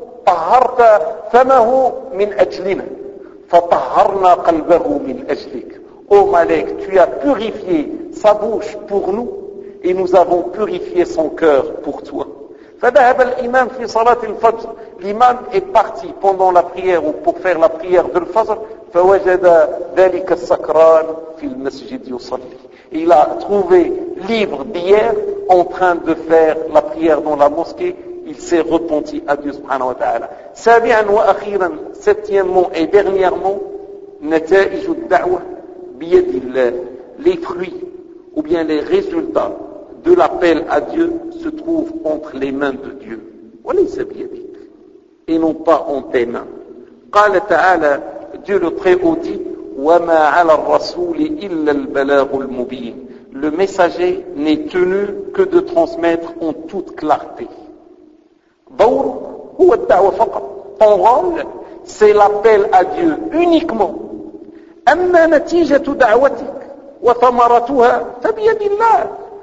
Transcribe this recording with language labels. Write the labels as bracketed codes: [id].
[ar] طهرت فمه من أجلنا فطهرنا قلبه من أجلك. [fr] Ô Malek, tu as purifié sa bouche pour nous et nous avons purifié son cœur pour toi. [ar] فذهب الإمام في صلاة الفجر. [fr] L'imam est parti pendant la prière ou pour faire la prière de l'Fajr. [ar] فوجد ذلك السكران في المسجد يصلي. [fr] Il a trouvé libre d'hier en train de faire la prière dans la mosquée. Il s'est repenti à Dieu subhanahu wa ta'ala. [ar] سابعاً وأخيراً, [fr] septièmement et dernièrement, [ar] نتائج الدعوة بيد الله. [fr] Les fruits ou bien les résultats de l'appel à Dieu se trouvent entre les mains de Dieu. [ar] وليس بيدك. [fr] Et non pas en tes mains. [ar] قال تعالى, [fr] Dieu le Très-Haut dit, [ar] وَمَا عَلَى الرَّسُولِ إِلَّا الْبَلَاغُ الْمُبِينِ. [fr] Le messager n'est tenu que de transmettre en toute clarté. [ar] دور هو الدعوة فقط. [fr] Ton rôle, c'est l'appel à Dieu uniquement. [ar] أَمَّا نَتِيجَةُ دَعْوَتِكَ وَثَمَرَتُهَا فَبِيَدِ اللَّهِ.